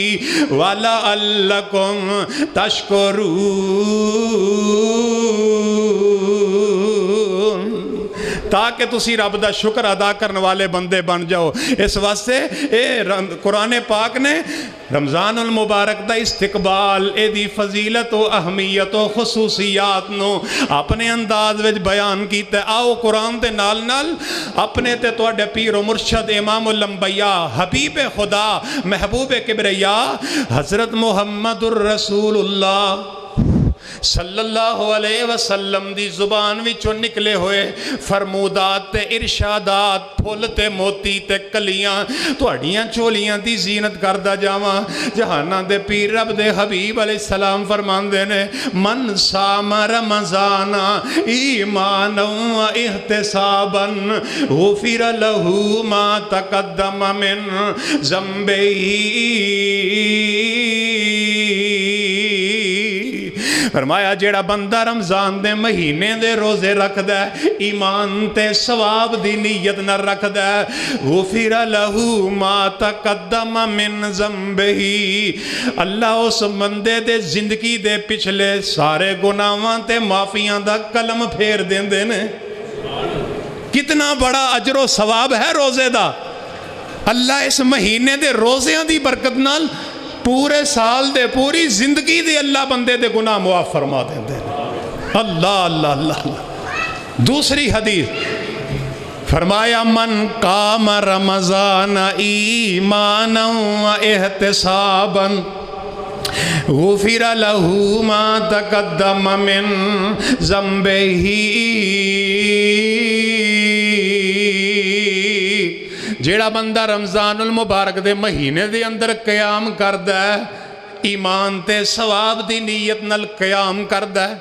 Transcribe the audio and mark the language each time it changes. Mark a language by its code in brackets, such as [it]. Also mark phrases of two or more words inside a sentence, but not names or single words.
[ar] وَلَعَلَّكُمْ تَشْكُرُونَ، [pa] تاکہ تسی رب دا شکر ادا کرنے والے بندے بن جاؤ۔ اس واسطے قرآن پاک نے رمضان المبارک دا استقبال، اے دی فضیلت و اہمیت و خصوصیات نو اپنے انداز وچ بیان کیتا۔ آؤ قرآن دے نال نال اپنے تے تواڈے پیر و مرشد امام الانبیاء حبیب خدا محبوب کبریا حضرت محمد الرسول اللہ صلی اللہ علیہ وسلم دی زبان وچوں نکلے ہوئے فرمودات تے ارشادات، پھول تے موتی تے کلیاں تواڈیاں چولیاں دی زینت کردا جاواں۔ جہاناں دے پیر رب دے حبیب علیہ السلام فرماندے نے [ar] من صام رمضان ایمانا و احتسابا غفر له ما تقدم من ذنبہ۔ [pa] فرمایا جیڑا بندہ رمضان دے مہینے دے روزے رکھ دے، ایمان تے ثواب دی نیت نہ رکھ دے، [ar] غفر له ما تقدم من ذنبہ، [pa] اللہ اس بندے دے زندگی دے پچھلے سارے گناہاں تے معافیاں دا قلم پھیر دیندے نے۔ کتنا بڑا اجر و ثواب ہے روزے دا۔ اللہ اس مہینے دے روزیاں دی برکت نال پورے سال دے پوری زندگی دے اللہ بندے دے گناہ معاف فرما دیندے۔ اللہ اللہ اللہ اللہ۔ دوسری حدیث فرمایا [ar] من قام رمضان ایمانا و احتسابا غفر له ما تقدم من ذنبہ۔ [pa] جیڑا بندہ رمضان المبارک دے مہینے دے اندر قیام کردہ ہے، ایمان تے ثواب دی نیت نل قیام کردہ ہے۔